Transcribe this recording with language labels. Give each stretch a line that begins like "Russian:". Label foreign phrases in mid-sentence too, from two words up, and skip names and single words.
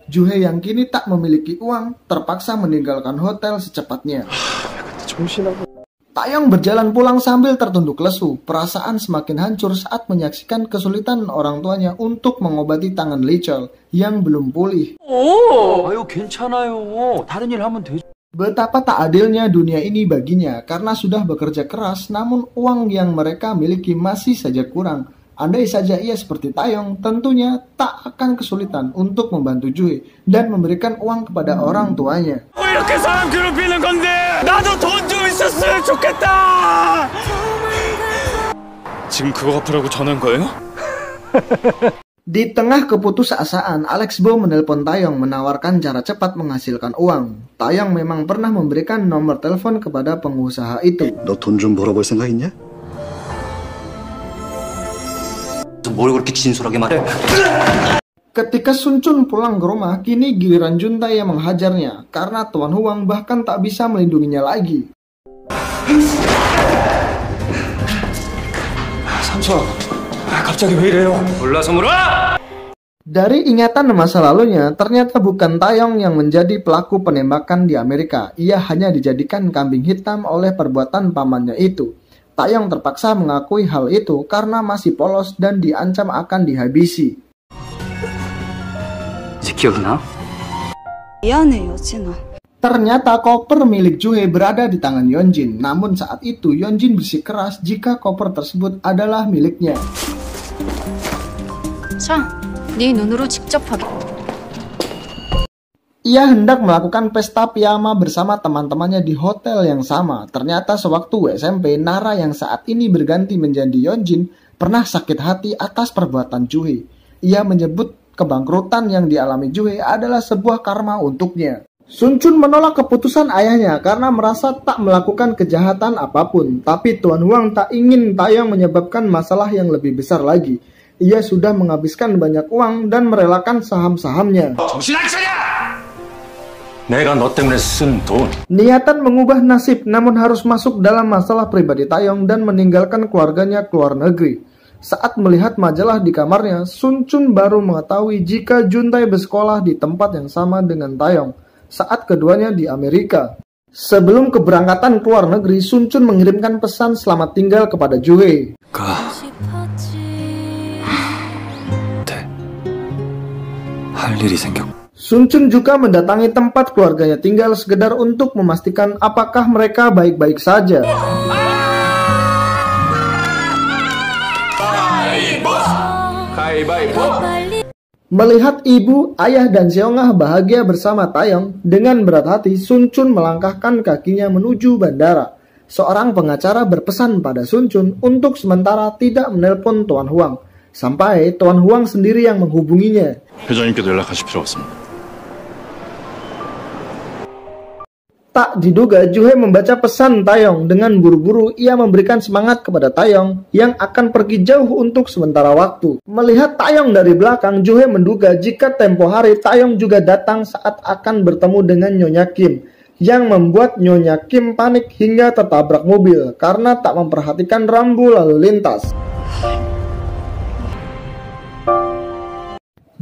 Indonesian: Juhe yang kini tak memiliki uang, terpaksa meninggalkan hotel secepatnya. Taeyong berjalan pulang sambil tertunduk lesu. Perasaan semakin hancur saat menyaksikan kesulitan orang tuanya untuk mengobati tangan Lee-cheol yang belum pulih.
Korean: 아유, 괜찮아요. 다른 일 하면 되죠.
Indonesian: Betapa tak adilnya dunia ini baginya karena sudah bekerja keras namun uang yang mereka miliki masih saja kurang. Andai saja ia seperti Taeyong, tentunya tak akan kesulitan untuk membantu Juhe dan memberikan uang kepada orang tuanya.
Korean: 이렇게 사람 괴롭히는 건데 나도 돈 좀 있었으면 좋겠다. 지금 그거 갚으라고 전화한 거예요?
Indonesian: Di tengah keputusasaan, Alex Bo menelpon Taeyong menawarkan cara cepat menghasilkan uang. Taeyong memang pernah memberikan nomor telepon kepada pengusaha itu.
Korean: 너 돈 좀 벌어볼 생각 있냐? 뭘 그렇게 진솔하게 말해?
Indonesian: Ketika Sun Chun pulang ke rumah, kini giliran Juntae yang menghajarnya karena Tuan Huang bahkan tak bisa melindunginya lagi.
Korean: 삼촌, 갑자기 왜 이래요? 몰라서 물어?
Indonesian: Dari ingatan masa lalunya, ternyata bukan Taeyong yang menjadi pelaku penembakan di Amerika. Ia hanya dijadikan kambing hitam oleh perbuatan pamannya itu. Taeyong terpaksa mengakui hal itu karena masih polos dan diancam akan dihabisi.
Korean: 기억나? 미안해, 여진아.
Indonesian: Ternyata koper milik Juhe berada di tangan Yeonjin. Namun saat itu Yeonjin bersikeras jika koper tersebut adalah miliknya.
Korean: 자, 네 눈으로 직접 확인.
Indonesian: Ia hendak melakukan pesta piyama bersama teman-temannya di hotel yang sama. Ternyata sewaktu SMP, Nara yang saat ini berganti menjadi Yeonjin pernah sakit hati atas perbuatan Juhe. Ia menyebut kebangkrutan yang dialami Juhe adalah sebuah karma untuknya. Sun Chun menolak keputusan ayahnya karena merasa tak melakukan kejahatan apapun. Tapi Tuan Huang tak ingin Taeyong menyebabkan masalah yang lebih besar lagi. Ia sudah menghabiskan banyak uang dan merelakan saham-sahamnya.
Korean: 정신 안 차려! 내가 너 때문에 쓴 돈.
Indonesian: Niatan mengubah nasib namun harus masuk dalam masalah pribadi Taeyong dan meninggalkan keluarganya ke luar negeri. Saat melihat majalah di kamarnya, Sun Chun baru mengetahui jika Juntae bersekolah di tempat yang sama dengan Taeyong saat keduanya di Amerika. Sebelum keberangkatan ke luar negeri, Sun Chun mengirimkan pesan selamat tinggal kepada Juhe.
Korean: 할 일이 생겼.
Indonesian: Sun Chun juga mendatangi tempat keluarganya tinggal sekedar untuk memastikan apakah mereka baik-baik saja. Melihat ibu, ayah, dan Seongah bahagia bersama Taeyong, dengan berat hati Sun Chun melangkahkan kakinya menuju bandara. Seorang pengacara berpesan pada Sun Chun untuk sementara tidak menelpon Tuan Huang, sampai Tuan Huang sendiri yang menghubunginya.
Korean: 회장님께도 연락하실 필요 없습니다.
Indonesian: Tak diduga, Juhe membaca pesan Taeyong. Dengan buru-buru, ia memberikan semangat kepada Taeyong yang akan pergi jauh untuk sementara waktu. Melihat Taeyong dari belakang, Juhe menduga jika tempo hari Taeyong juga datang saat akan bertemu dengan Nyonya Kim, yang membuat Nyonya Kim panik hingga tertabrak mobil karena tak memperhatikan rambu lalu lintas.